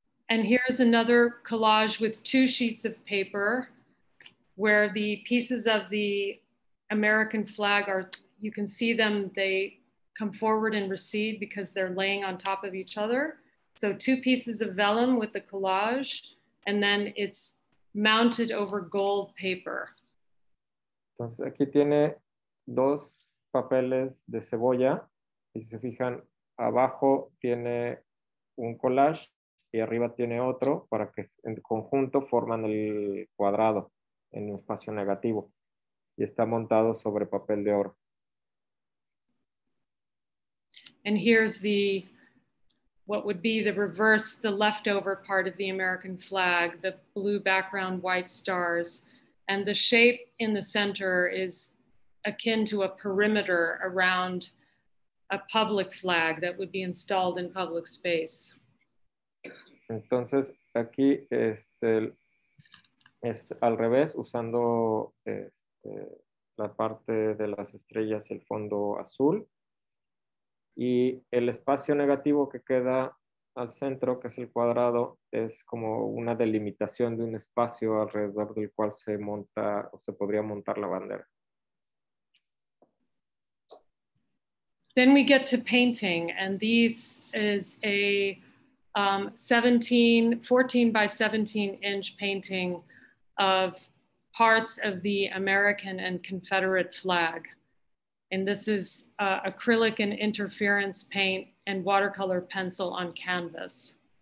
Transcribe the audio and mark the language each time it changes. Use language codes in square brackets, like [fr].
[en] And here's another collage with two sheets of paper where the pieces of the American flag are, you can see them, they come forward and recede because they're laying on top of each other. So two pieces of vellum with the collage, and then it's mounted over gold paper. [es] Entonces aquí tiene dos papeles de cebolla y si se fijan, abajo tiene un collage y arriba tiene otro para que en conjunto forman el cuadrado en un espacio negativo y está montado sobre papel de oro. [en] And here's the, what would be the reverse, the leftover part of the American flag, the blue background, white stars. And the shape in the center is akin to a perimeter around a public flag that would be installed in public space. [es] Entonces aquí es al revés, usando la parte de las estrellas y el fondo azul. Y el espacio negativo que queda al centro, que es el cuadrado, es como una delimitación de un espacio alrededor del cual se monta o se podría montar la bandera. [en] Then we get to painting, and these is a 14 by 17 inch painting of parts of the American and Confederate flag. And this is acrylic and interference paint and watercolor pencil on canvas.